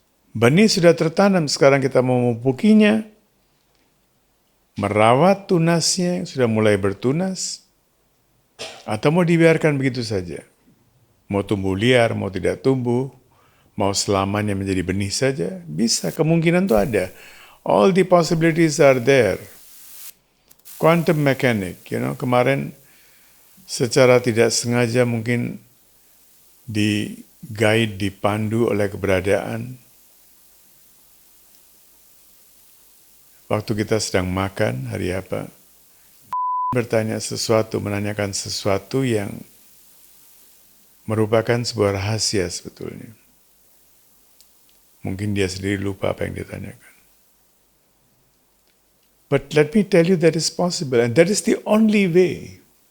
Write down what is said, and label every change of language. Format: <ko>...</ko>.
<id>Benih sudah tertanam, sekarang kita mau memupukinya, merawat tunasnya yang sudah mulai bertunas, atau mau dibiarkan begitu saja. Mau tumbuh liar, mau tidak tumbuh, mau selamanya menjadi benih saja, bisa, kemungkinan itu ada.</id> <en>All the possibilities are there.</en> <id>Quantum mechanic, kemarin secara tidak sengaja mungkin di-guide, dipandu oleh keberadaan. Waktu kita sedang makan, hari apa, menanyakan sesuatu yang merupakan sebuah rahasia sebetulnya. Mungkin dia sendiri lupa apa yang ditanyakan.</id> <en>But let me tell you that is possible and that is the only way.</en>